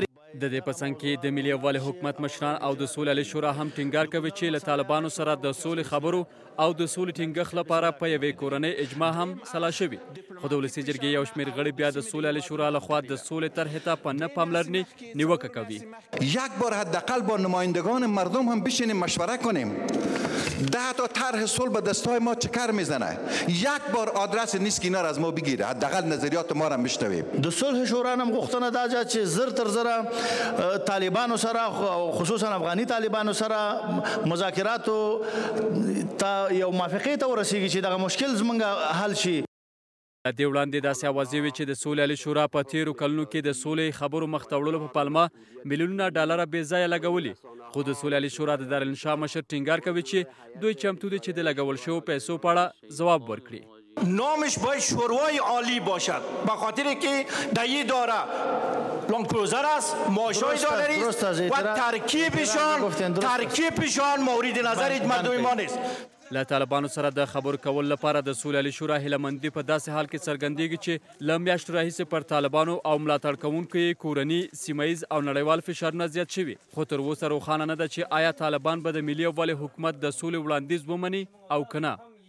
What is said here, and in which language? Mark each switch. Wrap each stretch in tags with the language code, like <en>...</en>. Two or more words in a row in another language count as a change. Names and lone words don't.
<ps>د دې په څنګ کې د ملي یووالي حکومت مشران او د سولهییزې شورا هم ټینګار کوي چې له طالبانو سره د سولې خبرو او د سولې ټینګښت لپاره په یوې کورنۍ اجماع هم سلا شوي. خو د ولسي جرګې یو شمېر غړي بیا د سولهییزې شورا لخوا د سولې طرحې ته په نه پاملرنې نیوکه کوي.</ps> <fa>یک بار حداقل با نمایندگان مردم هم بشینیم مشوره کنیم. 10 تا طرح صلح به دستای ما چکر میزنه. یک بار آدرس نیست که اینا را از ما بگیره. حداقل نظریات ما را میشنویم.</fa> <ps>د صلح شورا هم غوښتنه دا ده چې زر تر زره طالبانو سره خصوصا افغاني طالبانو سره مذاکراتو ته یو موافقې ته ورسیږي چې دغه مشکل زمونږ حل شي. د دې وړاندې داسې اوازې وې چې د سولهییزې شورا په تیرو کلونو کې د سولې خبرو مخته وړلو په پلمه میلیونونه ډالره بې ځایه لګولي. خو د سولهییزې شورا د دارالانشا مشر ټینګار کوي چې دوی چمتو دي چې د لګول شویو پیسو په اړه ځواب ورکړي.</ps> <fa>نامش باید شوروای عالی باشد به خاطر که در این داره لانگ کروزر است، ماشای دلاری است و ترکیبشان مورد نظر مردم ما نیست.</fa> <ps>له طالبانو سره د خبرو کولو لپاره د سولهییزې شورا هیلهمندي په داسې حال کې څرګندېږي چې له میاشتو راهیسې پر طالبانو او ملاتړ کوونکو یې کورني، سیمهییز او نړیوال فشارونه زیات شوي. خو تر اوسه روښانه نه ده چې آیا طالبان به د ملي یووالي حکومت د سولې وړاندیز ومني او که نه.</ps>